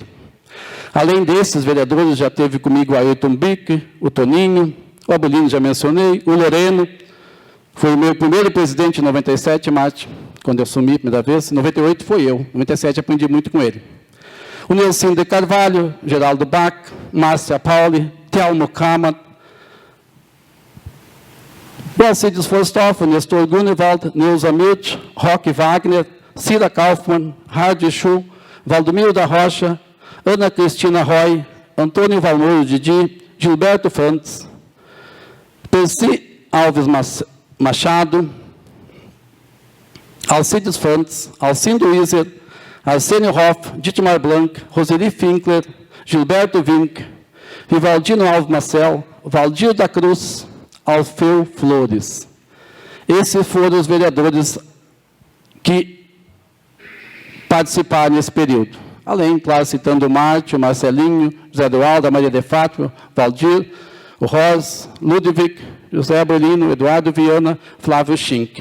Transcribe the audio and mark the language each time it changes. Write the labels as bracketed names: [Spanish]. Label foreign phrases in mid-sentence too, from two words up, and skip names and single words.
[Portuguese] Além desses vereadores, já teve comigo o Ayrton Bick, o Toninho, o Abelino já mencionei, o Loreno, foi o meu primeiro presidente em 97, Marte, quando eu assumi a primeira vez. Em 98 foi eu. Em 97 aprendi muito com ele. O Nelson de Carvalho, Geraldo Bach, Márcia Pauli, Telmo Kamat, o Alcides Forstoff, Nestor Grunewald, Neuza Milch, Roque Wagner, Cira Kaufmann, Hardy Schuh, Valdomiro da Rocha, Ana Cristina Roy, Antônio Valmoro Didi, Gilberto Frantz, Percy Alves Machado, Alcides Frantz, Alcindo Iser, Arsênio Hoff, Dietmar Blanc, Roseli Finkler, Gilberto Vink, Vivaldino Alves Marcel, Valdir da Cruz, Alfeu Flores. Esses foram os vereadores que participaram nesse período. Além, claro, citando o Márcio, o Marcelinho, José Eduardo, a Maria de Fátima, Valdir, o Ros, Ludwig, José Abrelino, Eduardo Viana, Flávio Schink.